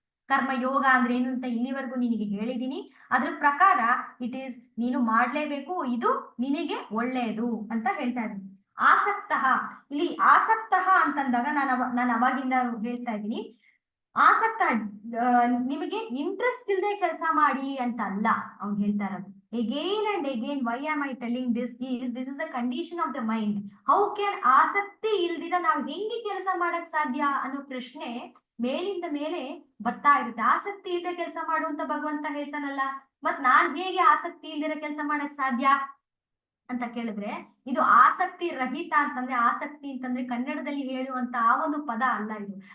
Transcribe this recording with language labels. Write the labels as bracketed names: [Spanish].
[Kannada] ಕರ್ಮಯೋಗ ಅಂದ್ರೆ ಏನು ಅಂತ ಇಲ್ಲಿವರೆಗೂ ನಿನಗೆ ಹೇಳಿದೀನಿ. ಅದ್ರ ಪ್ರಕಾರ [English] it is [Kannada] ನೀನು ಮಾಡ್ಲೇಬೇಕು, ಇದು ನಿನಗೆ ಒಳ್ಳೆಯದು ಅಂತ ಹೇಳ್ತಾ ಇದ್ದೀನಿ. ಆಸಕ್ತ, ಇಲ್ಲಿ ಆಸಕ್ತ ಅಂತಂದಾಗ ನಾನು ಅವಾಗಿಂದ ಹೇಳ್ತಾ ಇದ್ದೀನಿ, ಆಸಕ್ತ ನಿಮಗೆ ಇಂಟ್ರೆಸ್ಟ್ ಇಲ್ಲದೆ ಕೆಲಸ ಮಾಡಿ ಅಂತ ಅಲ್ಲ ಅವ್ನು ಹೇಳ್ತಾ ಇರೋದು. [English] again and again, why am I telling this is a condition of the mind. how can [Kannada] ಆಸಕ್ತಿ ಇಲ್ದಿರ ನಾವು ಹೆಂಗೆ ಕೆಲಸ ಮಾಡಕ್ ಸಾಧ್ಯ ಅನ್ನೋ ಪ್ರಶ್ನೆ ಮೇಲಿಂದ ಮೇಲೆ ಬರ್ತಾ ಇರುತ್ತೆ. ಆಸಕ್ತಿ ಇಲ್ಲದೆ ಕೆಲಸ ಮಾಡುವಂತ ಭಗವಂತ ಹೇಳ್ತಾನಲ್ಲ, ಮತ್ ನಾನ್ ಹೇಗೆ ಆಸಕ್ತಿ ಇಲ್ದಿರೋ ಕೆಲಸ ಮಾಡಕ್ ಸಾಧ್ಯ ಅಂತ ಕೇಳಿದ್ರೆ, ಇದು ಆಸಕ್ತಿ ರಹಿತ ಅಂತಂದ್ರೆ, ಆಸಕ್ತಿ ಅಂತಂದ್ರೆ ಕನ್ನಡದಲ್ಲಿ ಹೇಳುವಂತ ಆ ಒಂದು ಪದ ಅಲ್ಲ ಇದು.